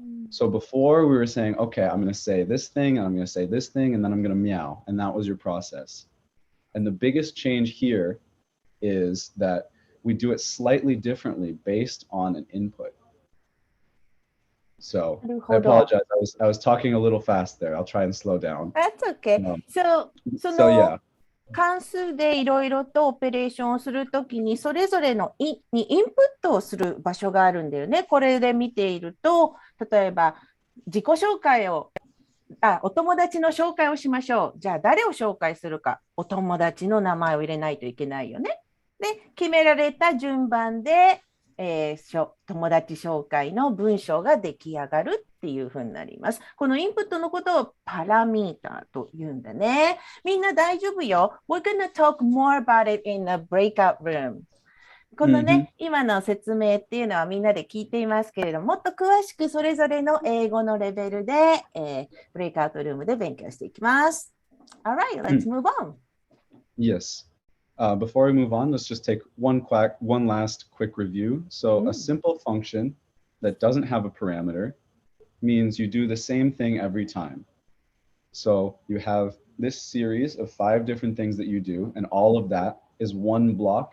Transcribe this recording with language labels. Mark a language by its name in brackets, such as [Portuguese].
[English] So before we were saying, okay, I'm going to say this thing, and I'm going to say this thing, and then I'm going to meow, and that was your process. And the biggest change here is that we do it slightly differently based on an input. So I apologize. I was talking a little fast there. I'll try and slow down. That's okay. So yeah. [Japanese] 関数でいろいろとオペレーションをするときに、それぞれのにインプットをする場所があるんだよね。これで見ていると、例えば自己紹介を、お友達の紹介をしましょう。じゃあ誰を紹介するか、お友達の名前を入れないといけないよね。で、決められた順番で、友達紹介の文章が出来上がるっていうふうになります。このインプットのことをパラミータと言うんだね。みんな大丈夫よ。 [English] We're gonna talk more about it in a breakout room. [Japanese] このね、今の説明っていうのはみんなで聞いていますけれども、もっと詳しくそれぞれの英語のレベルで、ブレイクアウトルームで勉強していきます。 [English] Alright, let's move on. Yes. Before we move on, let's just take one last quick review. So a simple function that doesn't have a parameter means you do the same thing every time. So you have this series of 5 different things that you do, and all of that is one block.